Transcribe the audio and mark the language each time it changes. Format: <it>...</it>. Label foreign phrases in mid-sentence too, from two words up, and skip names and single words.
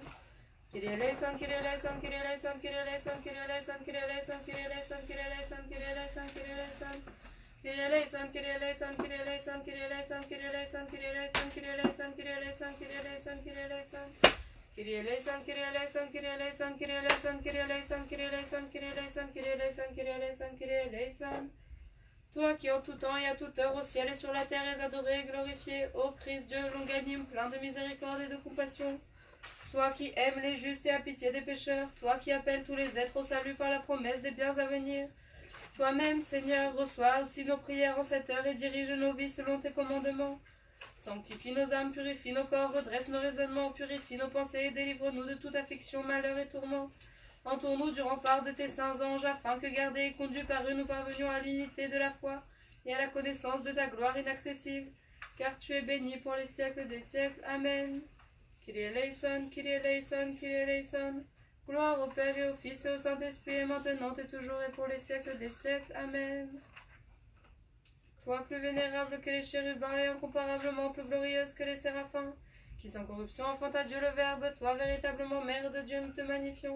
<el>Κύριε ελέησον, Κύριε ελέησον, Κύριε ελέησον, Κύριε ελέησον, Κύριε ελέησον, Κύριε ελέησον, Κύριε ελέησον, Κύριε ελέησον, Κύριε ελέησον, Κύριε ελέησον. Κύριε ελέησον, Κύριε ελέησον, Κύριε ελέησον, Κύριε ελέησον, Κύριε ελέησον, Κύριε ελέησον, Κύριε ελέησον, Κύριε ελέησον, Κύριε ελέησον, Κύριε ελέησον. Κύριε ελέησον, Κύριε ελέησον, Κύριε ελέησον, Κύριε ελέησον, Κύριε ελέησον, Κύριε ελέησον, Κύριε ελέησον, Κύριε ελέησον, Κύριε ελέησον, Κύριε ελέησον.</el> <fr>Toi qui en tout temps et à toute heure au ciel et sur la terre es adoré et glorifié, ô Christ Dieu longanime, plein de miséricorde et de compassion. Toi qui aimes les justes et as pitié des pécheurs, toi qui appelles tous les êtres au salut par la promesse des biens à venir. Toi-même, Seigneur, reçois aussi nos prières en cette heure et dirige nos vies selon tes commandements. Sanctifie nos âmes, purifie nos corps, redresse nos raisonnements, purifie nos pensées et délivre-nous de toute affliction, malheur et tourment. Entoure-nous du rempart de tes saints anges, afin que, gardés et conduits par eux, nous parvenions à l'unité de la foi et à la connaissance de ta gloire inaccessible. Car tu es béni pour les siècles des siècles. Amen.</fr> <el>Κύριε ελέησον, Κύριε ελέησον, Κύριε ελέησον.</el> <fr>Gloire au Père et au Fils et au Saint-Esprit, et maintenant et toujours et pour les siècles des siècles. Amen. Toi, plus vénérable que les chérubins et incomparablement plus glorieuse que les séraphins, qui sans corruption enfanta Dieu le Verbe, toi, véritablement Mère de Dieu, nous te magnifions.</fr>